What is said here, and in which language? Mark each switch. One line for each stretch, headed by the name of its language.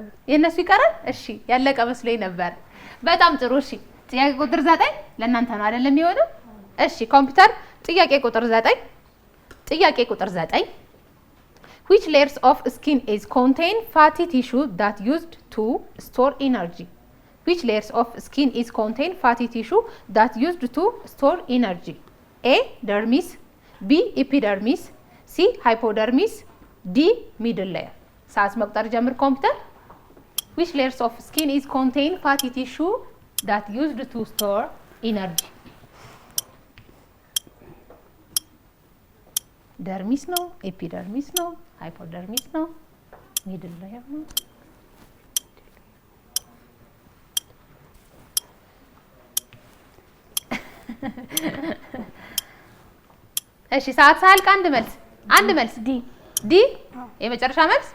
Amharic: የነሱ ይቀራል። እሺ ያለቀ መስሎኝ ነበር። በጣም ጥሩ። እሺ ጥያቄ ቁጥር 9 ለእናንተ ነው አይደለም የሚሆነው? እሺ ኮምፒውተር ጥያቄ ቁጥር 9
English: ጥያቄ ቁጥር 9 which layers of skin is contain fatty tissue that used to store energy? which layers of skin is contain fatty tissue that used to store energy? A dermis, B epidermis, C hypodermis, D middle layer.
Amharic: ሰዓት መቁጠር ጀምር ኮምፒውተር።
English: which layers of skin is contain fatty tissue that used to store energy?
Amharic: ደርሚስ ነው፣ ኤፒደርሚስ ነው፣ ሃይፖደርሚስ ነው፣ ሚድል ሌየር ነው። እሺ ሰዓት ሳያልቅ አንድ መልስ ዲ የመጨረሻ መልስ